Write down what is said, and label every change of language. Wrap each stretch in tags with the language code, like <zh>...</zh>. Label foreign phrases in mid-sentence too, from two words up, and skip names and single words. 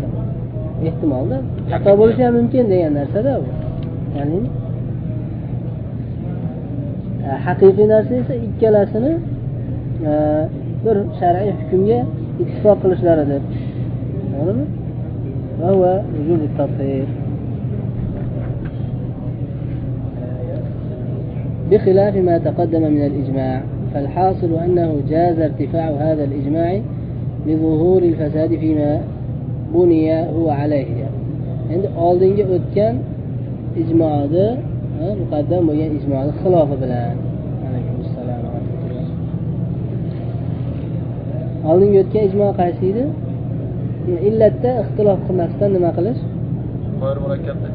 <uz>Ehtimolda xato bo'lishi ham mumkin degan narsa-da bu. Ya'ni haqiqiy narsa esa ikkalasini bir shar'iy hukmga ittifoq qilishlaridir. To'g'rimi?</uz> <ar>وهو وجود التفسير. بخلاف ما تقدم من الإجماع، فالحاصل أنه جاز ارتفاع هذا الإجماع لظهور الفساد فيما بني هو عليه.</ar> <uz>عند oldingi o'tgan ijmoda muqaddam bo'lgan ijmoning xilofi bilan. Alayhissalom. Oldingi o'tgan ijmo qaysi edi? Illatda ixtilof qilmasdan nima qilish? G'ayr murakkabda.</uz>